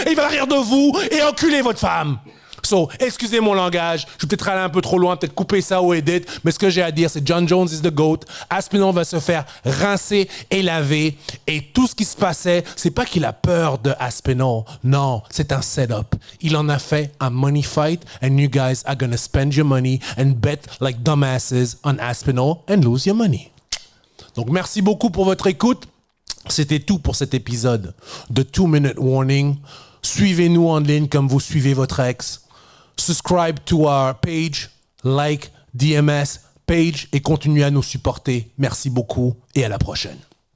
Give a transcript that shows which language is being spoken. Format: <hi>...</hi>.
<fr>Et il va rire de vous et enculer votre femme. So, excusez mon langage, je vais peut-être aller un peu trop loin, peut-être couper ça au edit, mais ce que j'ai à dire, c'est John Jones</fr> <en>is the GOAT.</en> <fr>Aspinall va se faire rincer et laver. Et tout ce qui se passait, c'est pas qu'il a peur de Aspinall. Non, c'est un setup. Il en a fait un money fight,</fr> <en>and you guys are gonna spend your money and bet like dumbasses on Aspinall and lose your money.</en> <fr>Donc, merci beaucoup pour votre écoute. C'était tout pour cet épisode de 2 Minute Warning. Suivez-nous en ligne comme vous suivez votre ex.</fr> <en>Subscribe to our page, like DMS page</en> <fr>et continuez à nous supporter. Merci beaucoup et à la prochaine.</fr>